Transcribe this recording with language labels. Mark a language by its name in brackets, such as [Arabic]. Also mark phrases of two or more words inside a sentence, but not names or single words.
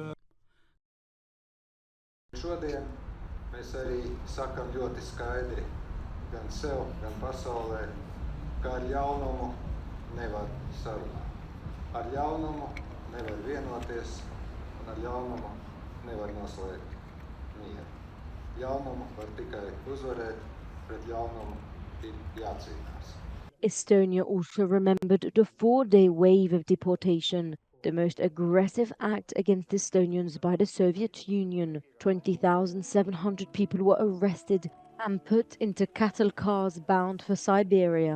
[Latvian] Šodien mēs arī sakam ļoti skaidri gan sev, gan pasaulē, ka ar ļaunumu nevar sarunāt. Ar ļaunumu nevar vienoties, un ar ļaunumu nevar noslēgt mieru. Ļaunumu var tikai uzvarēt, pret ļaunumu ir jācīnās. [English] Estonia also remembered the 4-day wave of deportation, the most aggressive act against Estonians by the Soviet Union. 20,700 people were arrested and put into cattle cars bound for Siberia.